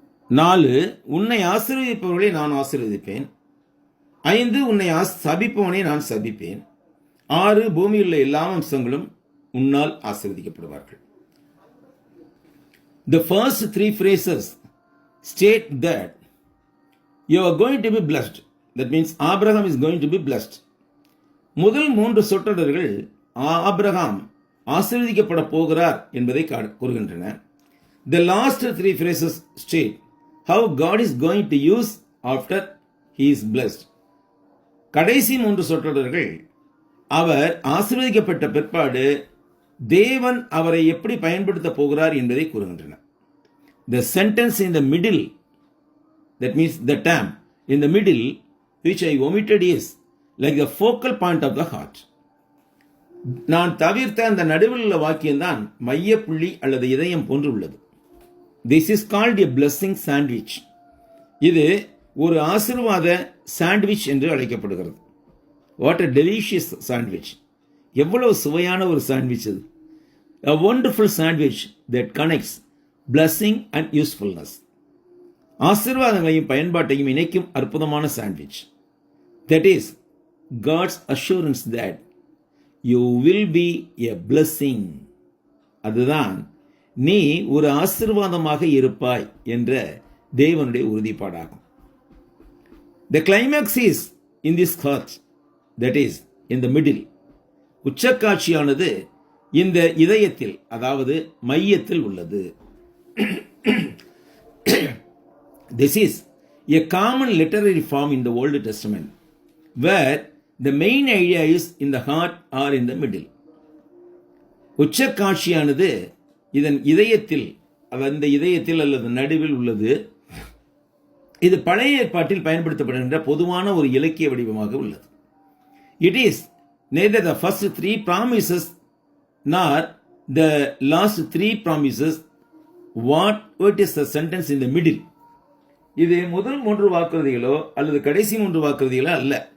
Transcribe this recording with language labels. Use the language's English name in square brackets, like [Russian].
[Tamil] 4, உன்னை ஆசீர்வதிப்பவர்களை நான் ஆசீர்வதிப்பேன். 5, உன்னை சபிப்பவனை நான் சபிப்பேன். 6, பூமியில் உள்ள எல்லா வம்சங்களும் உன்னால் ஆசீர்வதிக்கப்படுவார்கள். [English] The first 3 phrases state that you are going to be blessed. That means Abraham is going to be blessed. [Tamil] முதல் 3 சொற்றொடர்கள் ஆபிரகாம் ஆசீர்வதிக்கப்பட போகிறார் என்பதை கூறுகின்றன. [English] The last 3 phrases state how God is going to use after he is blessed. [Tamil] கடைசி 3 சொற்றொடர்கள் அவர் ஆசீர்வதிக்கப்பட்ட பிற்பாடு தேவன் அவரை எப்படி பயன்படுத்த போகிறார் என்பதை கூறுகின்றன. [English] The sentence in the middle, that means the term in the middle which I omitted is like the focal point of the heart. [Tamil] நான் தவிர்த்த அந்த நடுவில் உள்ள வாக்கியம்தான் மையப்புள்ளி அல்லது இதயம் போன்று உள்ளது. [English] This is called a blessing sandwich. [Tamil] இது ஒரு ஆசீர்வாத சாண்ட்விச் என்று அழைக்கப்படுகிறது. [English] What a delicious sandwich. [Tamil] எவ்வளவு சுவையான ஒரு சாண்ட்விச் இது. [English] A wonderful sandwich that connects blessing and usefulness. [Tamil] ஆசீர்வாதங்களையும் பயன்பாட்டையும் இணைக்கும் அற்புதமான sandwich. [English] That is God's assurance that you will be a blessing. [Tamil] அதுதான் நீ ஒரு ஆசீர்வாதமாக இருப்பாய் என்ற தேவனுடைய உறுதிப்பாடாகும். [English] The climax is in this heart, that is in the middle. [Tamil] உச்சக்காட்சியானது இந்த இதயத்தில், அதாவது மையத்தில் உள்ளது. [English] This is a common literary form in the Old Testament where the main idea is in the heart or in the middle. [Tamil] உச்சக்காட்சியானது இதன் இதயத்தில், அந்த இதயத்தில் அல்லது நடுவில் உள்ளது. இது பழைய ஏற்பாட்டில் பயன்படுத்தப்படுகின்ற பொதுவான ஒரு இலக்கிய வடிவமாக உள்ளது. [English] It is neither the first 3 promises nor the last 3 promises. What is the sentence in the middle? [Tamil] இது முதல் 3 வாக்குறுதிகளோ அல்லது கடைசி 3 வாக்குறுதிகளோ அல்ல.